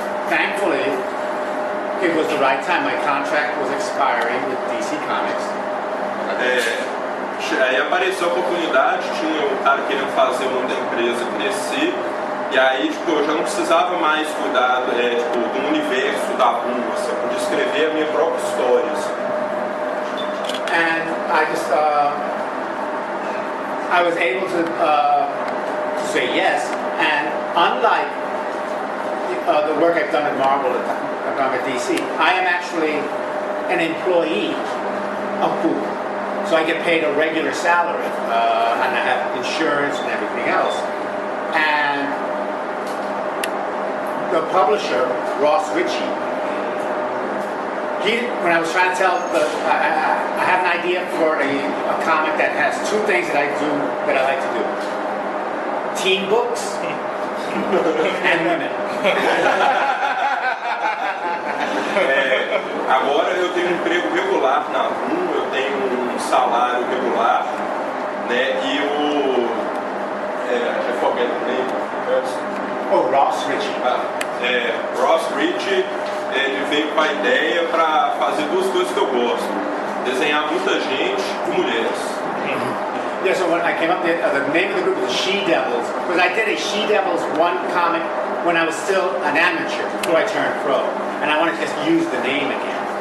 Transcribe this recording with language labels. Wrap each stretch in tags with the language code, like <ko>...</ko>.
<en>thankfully, it was the right time. My contract was expiring with DC Comics.</en> <pt>Aí apareceu a oportunidade, tinha um cara querendo fazer o nome da empresa crescer, e aí tipo, eu já não precisava mais cuidar tipo, do universo da rua, assim, eu podia escrever a minha própria história. Assim.</pt> <en>And I was able to say yes. And unlike the work I've done at Marvel, at DC, I am actually an employee of Google. So I get paid a regular salary, and I have insurance and everything else. And the publisher, Ross Ritchie, when I was trying to tell, I have an idea for a comic that has two things that I like to do: teen books and women.</en> <pt>Agora eu tenho um emprego regular na RUM, eu tenho um salário regular, né? E o</pt> <en>I forget the name. Oh, Ross Ritchie.</en> <pt>Ross Ritchie, ele veio com a ideia para fazer duas coisas que eu gosto: desenhar muita gente e mulheres.</pt> <en>Yeah, so when I came up, the name of the group was She Devils, because I did a She Devils 1 comic when I was still an amateur, before I turned pro, and I wanted to just use the name again.</en>